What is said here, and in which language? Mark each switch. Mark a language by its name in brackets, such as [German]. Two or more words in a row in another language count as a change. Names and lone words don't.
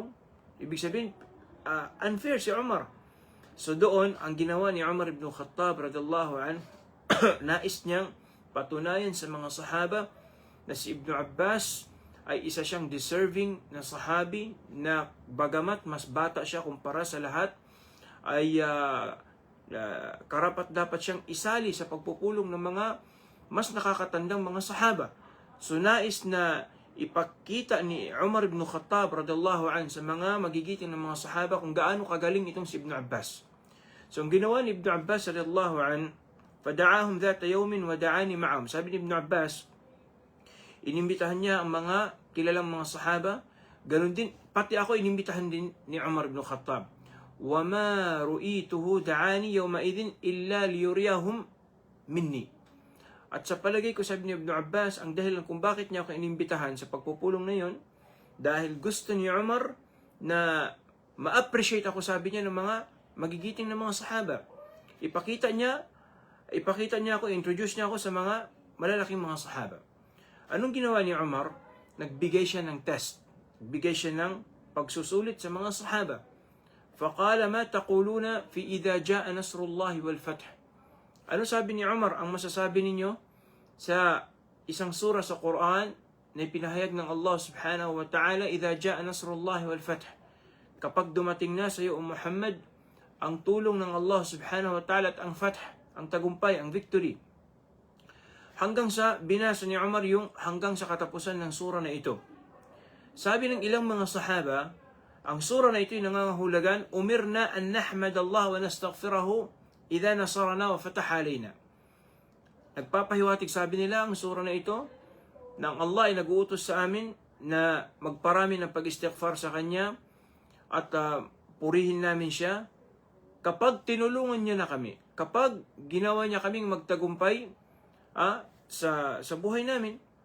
[Filipino] Ibig sabihin, unfair si Umar. So doon, ang ginawa ni Umar ibn Khattab [Arabic] رضي الله عن, [Filipino] nais niyang patunayan sa mga sahaba na si Ibn Abbas ay isa siyang deserving na sahabi na bagamat mas bata siya kumpara sa lahat, ay karapat dapat siyang isali sa pagpupulong ng mga mas nakakatandang mga sahaba. So nais na ipakita ni Umar ibn Khattab [Arabic] رضي الله عن [Filipino] sa mga magigiting ng mga sahaba kung gaano kagaling itong si Ibn Abbas. [Arabic] So [Filipino] ang ginawa ni [Arabic] Ibn Abbas رضي الله عن, فدعاهم ذات يوم ودعاني معهم. [Filipino] Sabi ni Ibn Abbas, inimbitahan niya ang mga kilalang mga sahaba, ganun din, pati ako inimbitahan din ni Umar ibn Khattab. [Arabic] وَمَا رُؤِيتُهُ دَعَانِي يَوْمَئِذٍ إِلَّا لِيُرِيَهُمْ مِنِّي. [Filipino] At sa palagay ko, sabi ni Ibn Abbas, ang dahilan kung bakit niya ako inimbitahan sa pagpupulong na yon, dahil gusto ni Umar na ma-appreciate ako, sabi niya, ng mga magigiting ng mga sahaba. Ipakita niya ako, introduce niya ako sa mga malalaking mga sahaba. Anong ginawa ni Umar? Nagbigay siya ng test. Nagbigay siya ng pagsusulit sa mga sahaba. [Arabic] فَقَالَ مَا تَقُولُونَ فِي إِذَا جَاءَ نَصْرُ اللَّهِ وَالْفَتْحِ. [Filipino] Ano sabi ni Umar? Ang masasabi ninyo sa isang sura sa Quran na ipinahayag ng Allah [Arabic] سبحانه وتعالى, إِذَا جَاءَ نَصْرُ اللَّهِ وَالْفَتْحِ. [Filipino] Kapag dumating na sa iyo, Muhammad, ang tulong ng Allah [Arabic] سبحانه وتعالى [Filipino] at ang fath, ang tagumpay, ang victory. Hanggang sa binasa ni Umar yung hanggang sa katapusan ng sura na ito. Sabi ng ilang mga sahaba, ang sura na ito ay nangangahulugan, [Arabic] أمرنا أن نحمد الله ونستغفره إذا نصرنا و فتح علينا. [Filipino] Nagpapahiwatig, sabi nila, ang sura na ito, na Allah ay nag-uutos sa amin na magparami ng pag-istighfar sa Kanya at purihin namin siya kapag tinulungan niya na kami, kapag ginawa niya kaming magtagumpay sa buhay namin.